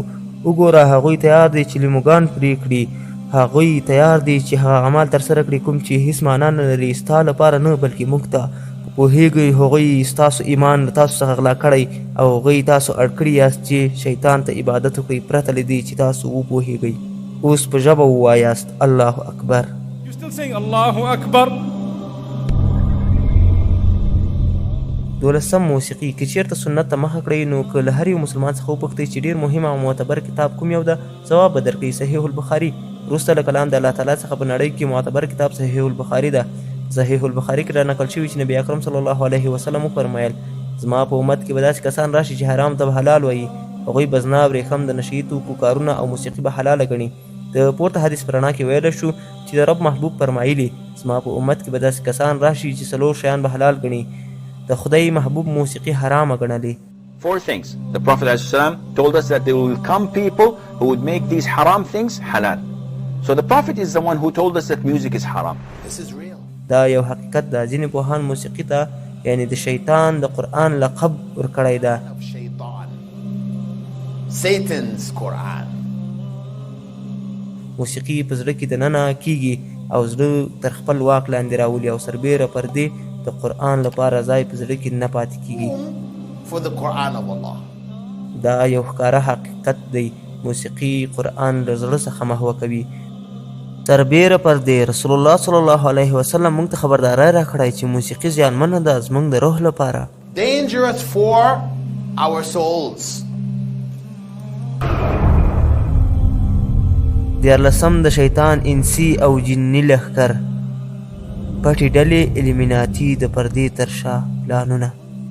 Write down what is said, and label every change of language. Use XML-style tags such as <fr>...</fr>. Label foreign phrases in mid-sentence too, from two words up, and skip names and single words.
<ps>وګوره هغوی تیار دي چې لیموګان پرې کړي، هغوی تیار دي چې هغه عمل ترسره کړي کوم چې هیڅ معنا نه لري ستا لپاره نه بلکې موږ ته. پوهیږئ هغوی ستاسو ایمان له تاسو څخه غلا کړی او هغوی تاسو اړ کړي یاست چې شیطان ته عبادت وکړئ پرته له دې چې تاسو وپوهیږئ. اوس په ژبه ووایاست</ps> <ar>الله اکبر.</ar> <en>You still saying</en> <ar>الله أكبر?</ar> <ps>12 موسیقي. که چېرته سنت ته مخه کړئ نو که له هر یو مسلمان څخه وپوښتئ چې ډېر مهم او معتبر کتاب کوم یو ده، ځواب به درکوي صحیح البخاري. وروسته له کلام د الله تعالی څخه په نړۍ کې معتبر کتاب صحیح البخاري ده. صحیح البخاري کې رانقل شوي چې نبي اکرم</ps> <ar>صلی الله علیه وسلم</ar> <ps>وفرمایل زما په امت کې به داسې کسان راشي چې حرام ته به حلال وایي، هغوی به زنا، ورېښم، د نشهیي توکو کارونه او موسیقي به حلاله ګڼي. د پورته حدیث په رڼا کې ویلی شو چې د رب محبوب فرمایلي زما په امت کې به داسې کسان راشي چې 4 شیان به حلال ګڼي. د خدای محبوب موسیقي حرامه ګڼلې.</ps> <en>4 things. The Prophet ﷺ told us that there will come people who would make these haram things halal. So the Prophet is the one who told us that music is haram. This is real.</en> <ps>دا یو حقیقت ده. ځینې پوهان موسیقي ته یعنی د شیطان د قرآن لقب ورکړی ده.</ps> <en>Satan's Quran.</en> <ps>موسیقي په زړه کې دننه کیږي، او زړه تر خپل واک لاندې راولي او سربیره پردې د قرآن لپاره ځای په زړه کې نه پاتې کیږي.</ps> <en>For the Quran of Allah.</en> <ps>دا یو ښکاره حقیقت دی. موسیقي قرآن له زړه څخه محوه کوي. سربیره پردې رسول الله</ps> <ar>صلی الله علیه وسلم</ar> <ps>موږ ته خبرداری راکړی چې موسیقي زیانمنه ده زموږ د روح لپاره.</ps> <en>Dangerous for our souls.</en> <ps>14 د شیطان انسي او جني لښکر پټې ډلې اليمیناتي د پردې تر شا پلانونه</ps>